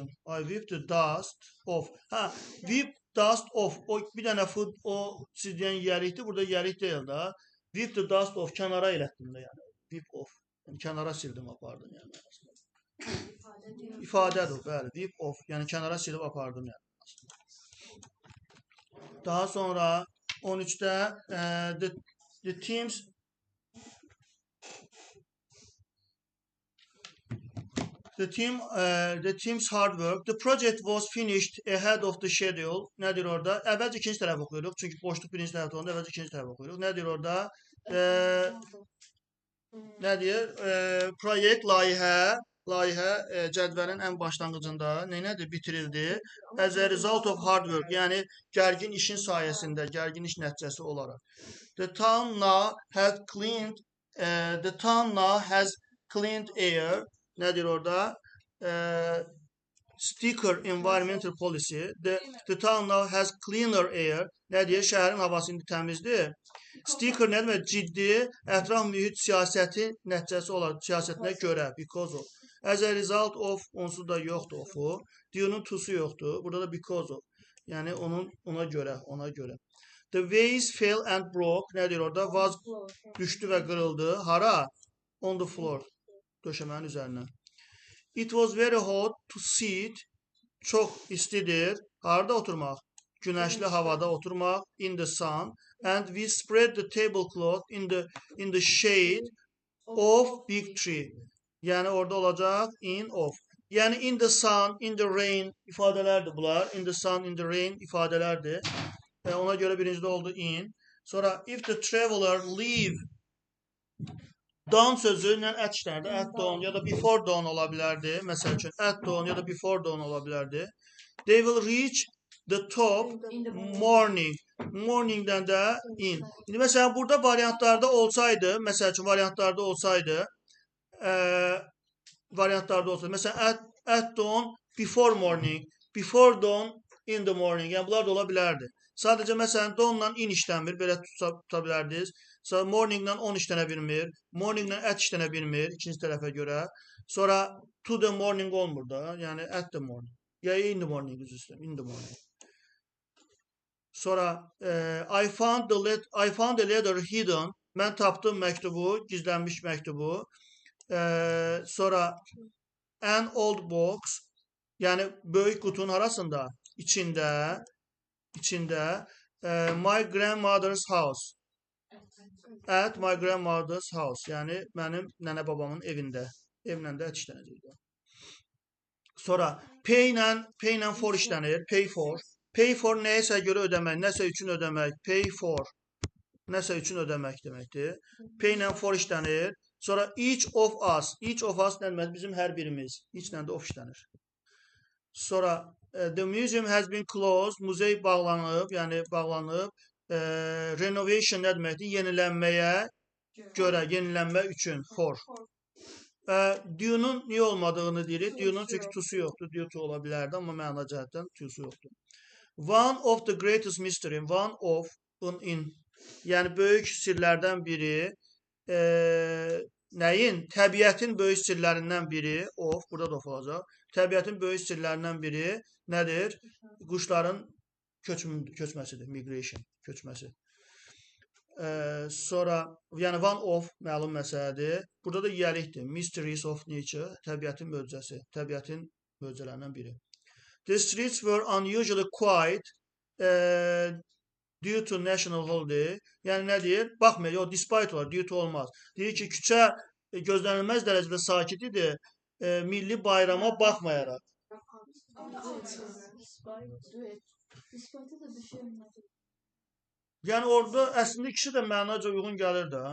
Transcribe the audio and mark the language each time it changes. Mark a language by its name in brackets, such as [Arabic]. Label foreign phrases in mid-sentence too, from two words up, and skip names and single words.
[English] I whipped the dust off. Whip dust off. [Azerbaijani] O bir dənə food o sildiyin yərikdir. Burada yərik deyil də. [English] Whip the dust off. [Azerbaijani] Kənara elətdim də yəni. [English] Whip off. [Azerbaijani] Yəni kənara sildim, apardım yəni. İfadədir, bəli. [English] Whip off. [Azerbaijani] Yəni kənara silib apardım yəni. Daha sonra 13-də [English] the teams The team's hard work. The project was finished ahead of the schedule. [Azerbaijani] Nədir orada? Əvvəlcə ikinci tərəf oxuyuruq. Çünki boşluq birinci tərəfdə olanda əvvəlcə ikinci tərəf oxuyuruq. Nədir orada? Nə deyir? Proyekt, layihə cədvəlin ən başlanğıcında nədir? Bitirildi. [English] As a result of hard work, [Azerbaijani] yəni gərgin işin sayəsində, gərgin iş nəticəsi olaraq. [English] The town now has cleaned air. [Azerbaijani] Nədir orada? [English] Sticker environmental policy. The town now has cleaner air. [Azerbaijani] Nə deyir? Şəhərin havası indi təmizdir. Sticker nə demək? Ciddi ətraf mühit siyasəti nəticəsi olaraq, siyasətinə görə, [English] because of. As a result of, [Azerbaijani] onsuz da yoxdur ofu. Diyonun tusu yoxdur. Burada da [English] because of. [Azerbaijani] Yəni ona görə. [English] The vase fell and broke. [Azerbaijani] Nədir orada? Vaz düşdü və qırıldı. Hara? [English] On the floor. [Azerbaijani] Döşəmənin üzərinə. [English] It was very hot to sit. [Azerbaijani] Çox istidir. Harada oturmaq? Günəşli havada oturmaq. [English] In the sun. And we spread the tablecloth in the shade of big tree. [Azerbaijani] Yəni orada olacaq [English] in of. Yəni in the sun, in the rain [Azerbaijani] ifadələrdir bunlar. [English] In the sun, in the rain ifadələrdir. [Azerbaijani] Ona görə birincidə oldu in. [English] Sonra if the traveler leave, dawn [Azerbaijani] sözü ilə [English] at işlənirdi. At dawn [Azerbaijani] ya da [English] before dawn [Azerbaijani] ola bilərdi. Məsəl üçün [English] at dawn [Azerbaijani] ya da [English] before dawn [Azerbaijani] ola bilərdi. [English] They will reach the top morning. [Azerbaijani] Morningdən də in. İndi məsələn burada variantlarda olsaydı, məsəl üçün variantlarda olsaydı, məsələn [English] at dawn before morning, before dawn in the morning. [Azerbaijani] Yəni bunlar da ola bilərdi. Sadəcə məsələn dawnla in işlənmir, belə tuta bilərdiniz. Sonra morninglə on işlənə bilmir, morninglə at işlənə bilmir ikinci tərəfə görə. Sonra [English] to the morning [Azerbaijani] olmur da, yəni [English] at the morning. Ya in the morning [Azerbaijani] üzr istəyirəm, [English] in the morning. Sonra I found a letter hidden. [Azerbaijani] Mən tapdım məktubu, gizlənmiş məktubu. [English] Sonra an old box, [Azerbaijani] yəni böyük qutunun arasında, içində [English] my grandmother's house. At my grandmother's house, [Azerbaijani] yəni mənim nənə babamın evində. Evlə də ət işlənəcəkdir. Sonra pay ilə for işlənir. [English] Pay for. Pay for [Azerbaijani] nəyəsə görə ödəmək, nəsə üçün ödəmək. [English] Pay for. [Azerbaijani] Nəsə üçün ödəmək deməkdir. Pay ilə for işlənir. Sonra [English] each of us. Each of us [Azerbaijani] nə demək? Bizim hər birimiz. Each ilə də of işlənir. [English] Sonra the museum has been closed. [Azerbaijani] Muzey bağlanıb, yəni bağlanıb. Renovation nə deməkdir? Yenilənməyə görə, yenilənmə üçün. [English] For. [Azerbaijani] Due'nun niyə olmadığını deyirik. Due'nun çünki tusu yoxdur. [English] Due to [Azerbaijani] ola bilərdi, amma məna cəhətdən tusu yoxdur. [English] One of the greatest mystery. One of, in. [Azerbaijani] Yəni böyük sirlərdən biri. Nəyin? Təbiətin böyük sirlərindən biri. Of, burada da of olacaq. Təbiətin böyük sirlərindən biri nədir? Quşların köçməsidir. Migration, köçməsi. Sonra, yəni [English] one of [Azerbaijani] məlum məsələdir. Burada da yiyəlikdir. [English] Mysteries of nature, [Azerbaijani] təbiətin möcüzəsi, təbiətin möcüzələrindən biri. [English] The streets were unusually quiet due to national holiday. [Azerbaijani] Yəni nə deyir? Baxmayın, o despite olar, [English] due to [Azerbaijani] olmaz. Deyir ki, küçə gözlənilməz dərəcədə sakit idi, milli bayrama baxmayaraq. Yəni orada əslində ikisi də mənaca uyğun gəlir də.